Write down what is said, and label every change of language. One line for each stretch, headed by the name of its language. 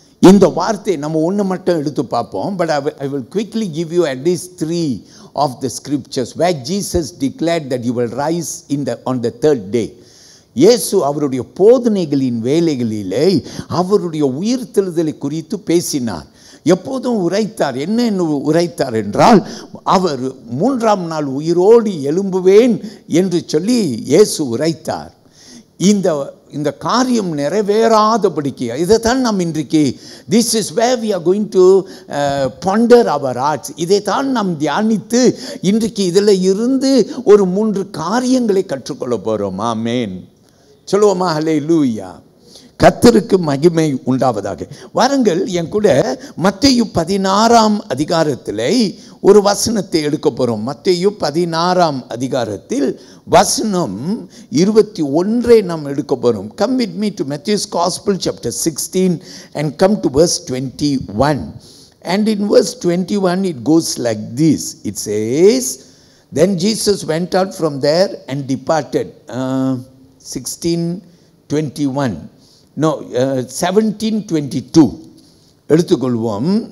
Tamil: இந்த வார்த்தை நம்ம ஒன்று மட்டும் எடுத்து பார்ப்போம்.
English: But I will quickly give you at least 3 of the scriptures where Jesus declared that he will rise on the third day.
Tamil: இயேசு அவருடைய போதனைகளின் வேலைகளிலே அவருடைய உயிர்த்தெழுதலை குறித்து பேசினார். எப்போதும் உரைத்தார். என்ன உரைத்தார் என்றால், அவர் 3ஆம் நாள் உயிரோடு எழும்புவேன் என்று சொல்லி இயேசு உரைத்தார். இந்த காரியம் நிறைவேறாதபடிக்கு இதைத்தான் நாம் இன்றைக்கு
English: This is where we are going to ponder our hearts.
Tamil: இதைத்தான் நாம் தியானித்து இன்றைக்கு இதில் இருந்து ஒரு 3 காரியங்களை கற்றுக்கொள்ள போகிறோம். ஆமேன் சொல்லுவோமா? ஹல்லேலூயா. கர்த்தருக்கு மகிமை உண்டாவதாக. வாருங்கள் என் கூட மத்தேயு 16ஆம் அதிகாரத்தில் ஒரு வசனத்தை எடுக்க போகிறோம். மத்தேயு 16ஆம் அதிகாரத்தில் வசனம் 21 நாம் எடுக்க போகிறோம்.
English: Come with me to Matthew's Gospel chapter 16 and come to verse 21. And in verse 21 it goes like this. It says, then Jesus went out from there and departed. 16:21.
Tamil: No, 17:22 எடுத்துக்கொள்வோம்.